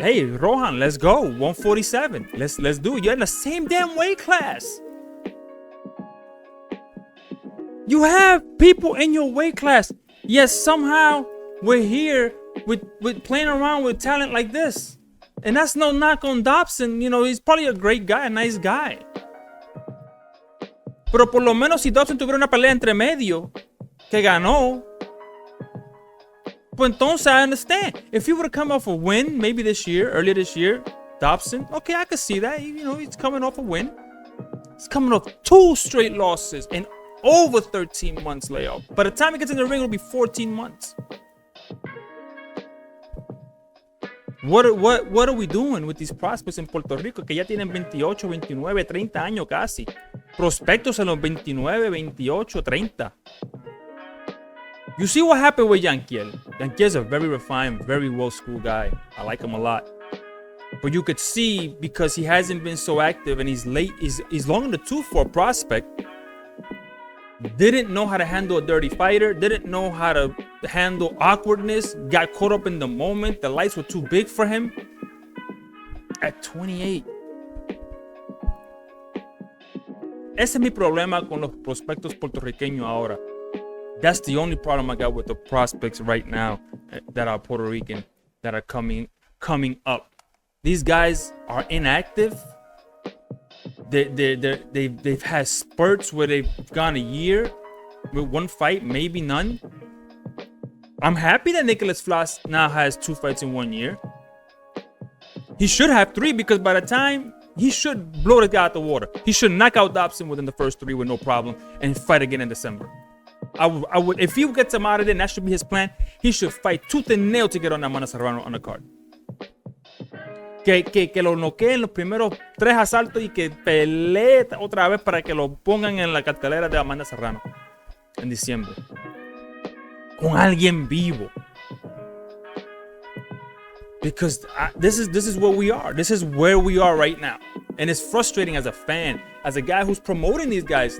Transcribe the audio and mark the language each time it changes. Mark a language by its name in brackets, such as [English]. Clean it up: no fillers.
[English] Hey, Rohan, let's go. 147. Let's do it. You're in the same damn weight class. You have people in your weight class. Yes, somehow we're here with playing around with talent like this. And that's no knock on Dobson. He's probably a great guy, a nice guy. [Spanish] Pero por lo menos si Dobson tuviera una pelea entre medio que ganó, pues entonces [English] I understand. If he would have come off a win, maybe earlier this year, Dobson, okay, I could see that. He's coming off a win. He's coming off 2 straight losses and over 13 months layoff. By the time he gets in the ring, it'll be 14 months. What are we doing with these prospects in Puerto Rico [Spanish] que ya tienen 28, 29, 30 años casi? Prospectos en los 29, 28, 30. [English] You see what happened with Yanquiel. Yanquiel's a very refined, very well-schooled guy. I like him a lot. But you could see, because he hasn't been so active and he's late, he's long in the tooth for a prospect, didn't know how to handle a dirty fighter, didn't know how to handle awkwardness, got caught up in the moment, the lights were too big for him. At 28. [Spanish] Ese es mi problema con los prospectos puertorriqueños ahora. [English] That's the only problem I got with the prospects right now that are Puerto Rican, that are coming up. These guys are inactive. They've had spurts where they've gone a year with one fight, maybe none. I'm happy that Nicolaus Flaz now has 2 fights in 1 year. He should have 3, because by the time he should blow the guy out the water. He should knock out Dobson within the first 3 with no problem and fight again in December. I would, if he gets him out of there, and that should be his plan, he should fight tooth and nail to get on Amanda Serrano on the card. [Spanish] Que lo noqueen los primeros 3 asaltos y que pelee otra vez para que lo pongan en la cartelera de Amanda Serrano en diciembre. Con alguien vivo. [English] Because this is where we are. This is where we are right now. And it's frustrating as a fan, as a guy who's promoting these guys.